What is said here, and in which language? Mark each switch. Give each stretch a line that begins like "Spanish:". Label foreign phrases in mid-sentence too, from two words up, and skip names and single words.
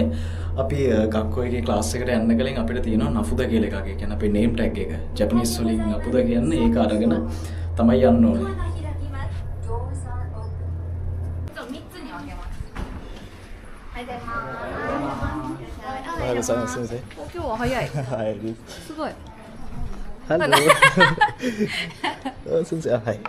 Sinhala: අපි ගක්කෝ එකේ ක්ලාස් එකට යන්න කලින් අපිට තියෙනවා නෆුද කියලා එකක්. ඒ කියන්නේ අපේ
English: name tag
Sinhala: එක. ජපනීස් වලින් නෆුද කියන්නේ ඒක අරගෙන තමයි යන්න ඕනේ.
English: Hello, sensei.
Japanese: 今日は早い。はい。すごい。
English: Hello. Sensei, はい。